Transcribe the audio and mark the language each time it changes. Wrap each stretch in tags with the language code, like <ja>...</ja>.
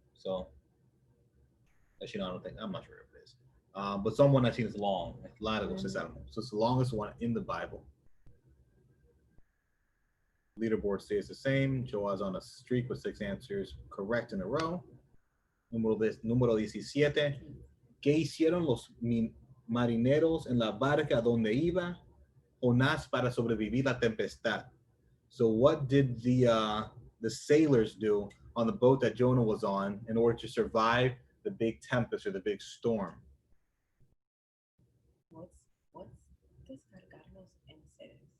<en>So, actually, no, I don't think, I'm not sure if it is. But Psalm 119 is long. It's</en> <es>largo, ese salmo.</es> <en>So it's the longest one in the Bible. Leaderboard stays the same. Joa's on a streak with 6 answers correct in a row.</en> <es>Número 17. ¿Qué hicieron los marineros en la barca donde iba Jonás para sobrevivir la tempestad?</es> <en>So what did the sailors do on the boat that Jonah was on in order to survive the big tempest or the big storm? What's</en> <es>descargar los enseres?</es>